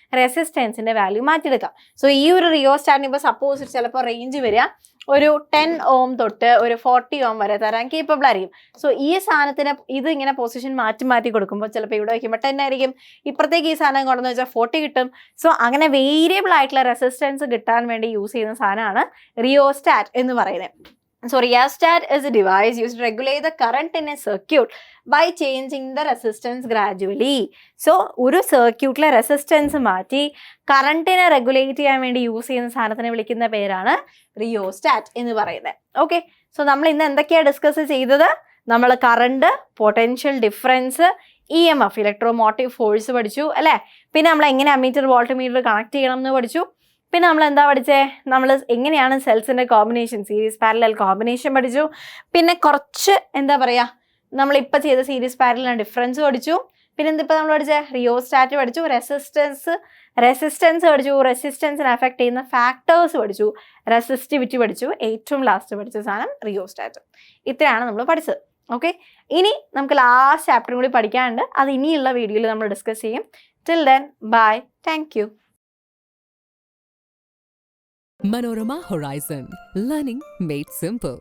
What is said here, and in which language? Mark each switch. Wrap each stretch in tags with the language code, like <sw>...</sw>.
<ml>റെസിസ്റ്റൻസിന്റെ വാല്യൂ മാറ്റിയെടുക്കാം. സോ ഈ ഒരു റിയോസ്റ്റാറ്റിന് ഇപ്പോൾ സപ്പോസ് ചിലപ്പോൾ റേഞ്ച് വരിക ഒരു 10 ohm തൊട്ട് ഒരു 40 ohm വരെ തരാൻ കേപ്പബിൾ ആയിരിക്കും. സോ ഈ സാധനത്തിന് ഇത് ഇങ്ങനെ പൊസിഷൻ മാറ്റി മാറ്റി കൊടുക്കുമ്പോൾ ചിലപ്പോൾ ഇവിടെ വയ്ക്കുമ്പോൾ 10 ആയിരിക്കും, ഇപ്പുറത്തേക്ക് ഈ സാധനം കൊണ്ടെന്ന് വെച്ചാൽ 40 കിട്ടും. സോ അങ്ങനെ വേരിയബിൾ ആയിട്ടുള്ള റെസിസ്റ്റൻസ് കിട്ടാൻ വേണ്ടി യൂസ് ചെയ്യുന്ന സാധനമാണ് റിയോസ്റ്റാറ്റ് എന്ന് പറയുന്നത്.</ml> <en>So rheostat is a device used to regulate the current in a circuit by changing the resistance gradually.</en> <ml>So ഒരു സർക്യൂട്ടിലെ റെസിസ്റ്റൻസ് മാറ്റി കറണ്ടിനെ റെഗുലേറ്റ് ചെയ്യാൻ വേണ്ടി യൂസ് ചെയ്യുന്ന സാധനത്തിനെ വിളിക്കുന്ന പേരാണ് റിയോസ്റ്റാറ്റ് എന്ന് പറയുന്നത്. ഓക്കെ, സോ നമ്മൾ ഇന്ന് എന്തൊക്കെയാണ് ഡിസ്കസ് ചെയ്തത്? നമ്മൾ current, potential difference, EMF electromotive force പഠിച്ചു അല്ലേ? പിന്നെ നമ്മൾ എങ്ങനെ അമ്മീറ്റർ വോൾട്ട്മീറ്റർ കണക്ട് ചെയ്യണം എന്ന് പഠിച്ചു. പിന്നെ നമ്മൾ എന്താ പഠിച്ചേ? നമ്മൾ എങ്ങനെയാണ് സെൽസിൻ്റെ കോമ്പിനേഷൻ, സീരീസ് പാരലൽ കോമ്പിനേഷൻ പഠിച്ചു. പിന്നെ കുറച്ച് എന്താ പറയുക, നമ്മളിപ്പോൾ ചെയ്ത സീരീസ് പാരലൽ ഡിഫറൻസ് പഠിച്ചു. പിന്നെ എന്തിപ്പോൾ നമ്മൾ പഠിച്ചേ? റിയോസ്റ്റാറ്റ് പഠിച്ചു, റെസിസ്റ്റൻസ് പഠിച്ചു, റെസിസ്റ്റൻസിനെ അഫക്റ്റ് ചെയ്യുന്ന ഫാക്ടേഴ്സ് പഠിച്ചു, റെസിസ്റ്റിവിറ്റി പഠിച്ചു, ഏറ്റവും ലാസ്റ്റ് പഠിച്ച സാധനം റിയോസ്റ്റാറ്റ്. ഇത്രയാണ് നമ്മൾ പഠിച്ചത്. ഓക്കെ, ഇനി നമുക്ക് ലാസ്റ്റ് ചാപ്റ്ററും കൂടി പഠിക്കാനുണ്ട്, അത് ഇനിയുള്ള വീഡിയോയിൽ നമ്മൾ ഡിസ്കസ് ചെയ്യും.</ml> <en>Till then bye, thank you. Manorama Horizon, learning made simple.</en>